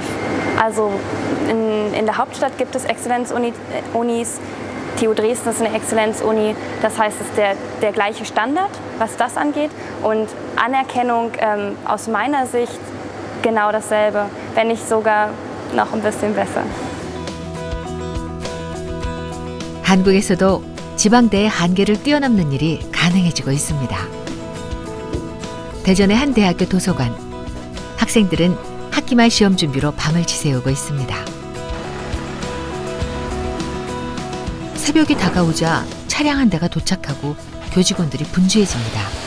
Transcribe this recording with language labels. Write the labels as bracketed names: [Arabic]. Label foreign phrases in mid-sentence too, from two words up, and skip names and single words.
[German] Also in der Hauptstadt gibt es Exzellenzunis. TU Dresden ist eine Exzellenzuni, das heißt, es ist der gleiche Standard, was das angeht. Und Anerkennung aus meiner Sicht genau dasselbe, wenn nicht sogar noch ein bisschen besser. [Korean] 한국에서도 지방대의 한계를 뛰어넘는 일이 가능해지고 있습니다. 대전의 한 대학교 도서관. 학생들은 학기말 시험 준비로 밤을 지새우고 있습니다. 새벽이 다가오자 차량 한 대가 도착하고 교직원들이 분주해집니다.